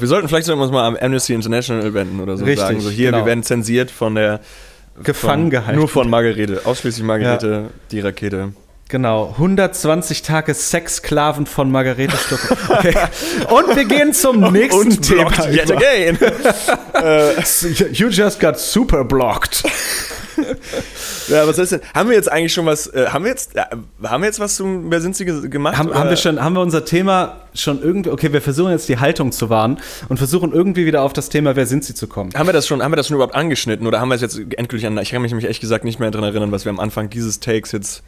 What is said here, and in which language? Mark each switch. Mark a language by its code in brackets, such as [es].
[de] Wir sollten vielleicht sagen, mal am Amnesty International wenden oder so. Richtig, sagen. So hier, genau. Wir werden zensiert von der... Gefangen gehalten. Nur von Margarete, ausschließlich Margarete, ja. Die Rakete. Genau, 120 Tage Sexsklaven von Margarete Stuck. Okay. Und wir gehen zum nächsten und Thema. [en] Yet again. You just got super blocked. [de] Ja, was ist denn? Haben wir jetzt eigentlich schon was? Haben wir jetzt was zum Wer sind Sie gemacht? Haben wir unser Thema schon irgendwie? Okay, wir versuchen jetzt die Haltung zu wahren und versuchen irgendwie wieder auf das Thema Wer sind Sie zu kommen. Haben wir das schon überhaupt angeschnitten oder haben wir es jetzt endgültig an? Ich kann mich nämlich echt gesagt nicht mehr daran erinnern, was wir am Anfang dieses Takes jetzt.